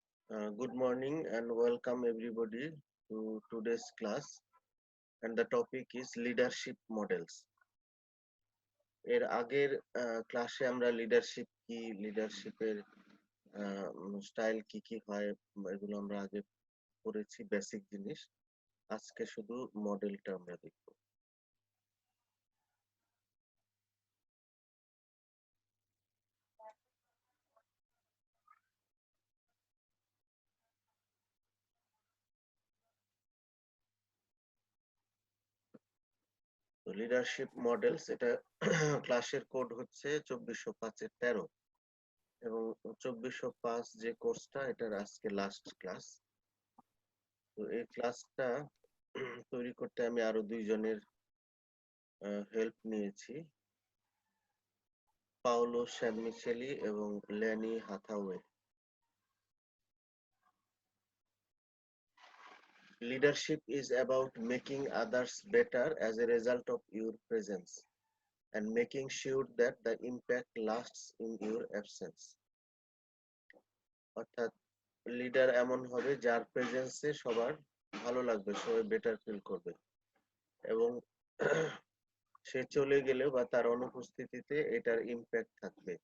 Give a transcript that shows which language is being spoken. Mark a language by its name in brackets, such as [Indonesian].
[English] Good morning and welcome everybody to today's class, and the topic is leadership models. [Bangla] এর আগের ক্লাসে আমরা লিডারশিপের style কি কি হয় এগুলো আমরা আগে পড়েছি, বেসিক জিনিস। আজকে শুধু মডেলটা আমরা দেখব। লিডারশিপ মডেলস, এটা ক্লাসের কোড হচ্ছে 2405-13 এবং 2405 যে কোর্সটা, এটার আজকে লাস্ট ক্লাস। তো এই ক্লাসটা তৈরি করতে আমি আরো দুইজনের হেল্প নিয়েছি, পাওলো শ্যামিচেলি এবং ল্যানি হাথাওয়ে। [English] Leadership is about making others better as a result of your presence and making sure that the impact lasts in your absence. [Bangla] অর্থাৎ লিডার এমন হবে যার প্রেজেন্সে সবার ভালো লাগবে, সবাই বেটার ফিল করবে, এবং সে চলে গেলে বা তার অনুপস্থিতিতে এটার ইম্প্যাক্ট থাকবে।